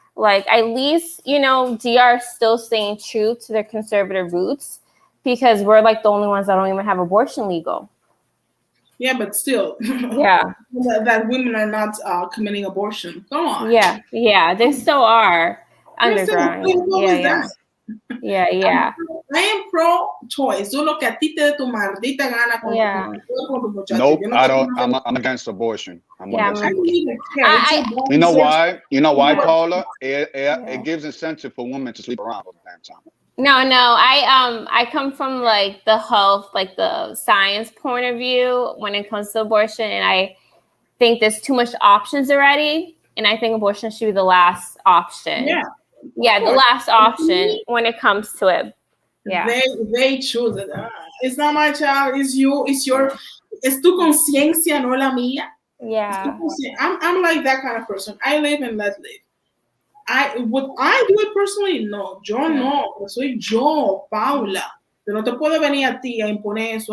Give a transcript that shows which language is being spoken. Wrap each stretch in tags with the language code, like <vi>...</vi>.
<en>Like at least, you know, DR is still staying true to their conservative roots because we're like the only ones that don't even have abortion legal. Yeah, but still, that women are not committing abortion. Come on. Yeah, they still are underground. Yeah. I am pro-choice.</en> <es>Do lo que a ti te dé tu maldita gana con tu muchacho.</es> <en>Nope, I don't. I'm against abortion. Against abortion. You know why? You know why, Paula? It gives incentive for women to sleep around all the damn time. No. I come from like the health, like the science point of view when it comes to abortion, and I think there's too much options already, and I think abortion should be the last option. Yeah, the last option when it comes to it. Yeah, they choose it. It's not my child. It's you. It's</en> <es>tu conciencia, no la mía.</es> <en>Yeah, I'm like that kind of person. I live and let live. Would I do it personally?</en> <es>No, yo no. Soy yo, Paula. Pero no te puedo venir a ti a imponer eso.</es>